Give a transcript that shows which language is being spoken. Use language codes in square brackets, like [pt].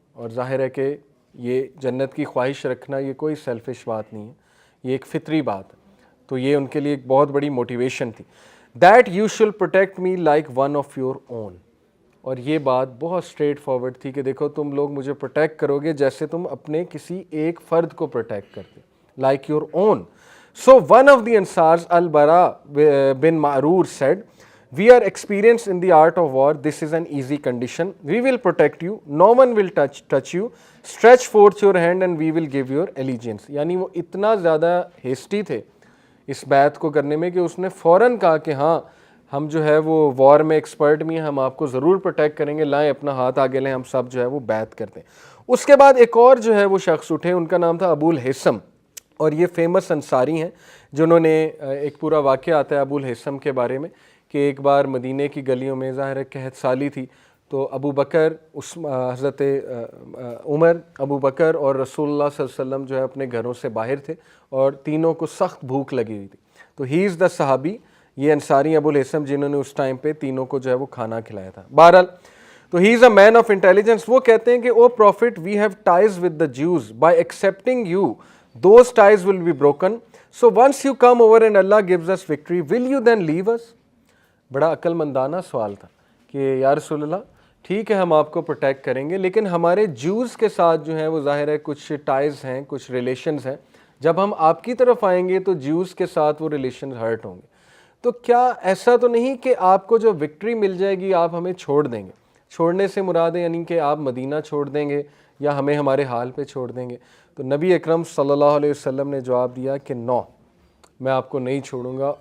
[ur] اور ظاہر ہے کہ یہ جنت کی خواہش رکھنا یہ کوئی سیلفش بات نہیں ہے, یہ ایک فطری بات ہے. تو یہ ان کے لیے ایک بہت بڑی موٹیویشن تھی. [en] That you shall protect me like one of your own. [ur] اور یہ بات بہت اسٹریٹ فارورڈ تھی کہ دیکھو تم لوگ مجھے پروٹیکٹ کرو گے جیسے تم اپنے کسی ایک فرد کو پروٹیکٹ کرتے, [en] like your own. So one of the Ansars, Al-Bara bin Ma'rur said, we are experienced in the art of war. This is an easy condition. We will protect you. No one will touch you. Stretch forth your hand and we will give your allegiance. [ur] یعنی وہ اتنا زیادہ hasty تھے اس بیعت کو کرنے میں کہ اس نے فوراً کہا کہ ہاں ہم جو ہے وہ وار میں ایکسپرٹ بھی ہیں, ہم آپ کو ضرور پروٹیکٹ کریں گے, لائیں اپنا ہاتھ آگے لیں, ہم سب جو ہے وہ بیعت کرتے ہیں. اس کے بعد ایک اور جو ہے وہ شخص اٹھے, ان کا نام تھا ابو الہیثم, اور یہ فیمس انصاری ہیں جنہوں نے ایک پورا واقعہ آتا ہے ابو الہیثم کے بارے میں کہ ایک بار مدینے کی گلیوں میں ظاہر ہے قحط سالی تھی, تو ابو بکر حضرت عمر, ابو بکر اور رسول اللہ صلی اللہ علیہ وسلم جو ہے اپنے گھروں سے باہر تھے اور تینوں کو سخت بھوک لگی ہوئی تھی. تو [en] he is the [ur] صحابی, یہ انصاری ابو الہیثم جنہوں نے اس ٹائم پہ تینوں کو جو ہے وہ کھانا کھلایا تھا. [en] بہرحال تو he is a man of intelligence. [ur] وہ کہتے ہیں کہ [en] O prophet we have ties with the Jews by accepting you those ties will be broken, so once you come over and Allah gives us victory, will you then leave us? [ur] بڑا عقل مندانہ سوال تھا کہ یا رسول اللہ ٹھیک ہے ہم آپ کو پروٹیکٹ کریں گے لیکن ہمارے جوز کے ساتھ جو ہیں وہ ظاہر ہے کچھ ٹائز ہیں, کچھ ریلیشنز ہیں, جب ہم آپ کی طرف آئیں گے تو جوز کے ساتھ وہ ریلیشنز ہرٹ ہوں گے. تو کیا ایسا تو نہیں کہ آپ کو جو وکٹری مل جائے گی آپ ہمیں چھوڑ دیں گے؟ چھوڑنے سے مراد ہے یعنی کہ آپ مدینہ چھوڑ دیں گے یا ہمیں ہمارے حال پہ چھوڑ دیں گے؟ تو نبی اکرم صلی اللہ علیہ وسلم نے جواب دیا کہ نو, میں آپ کو نہیں چھوڑوں گا.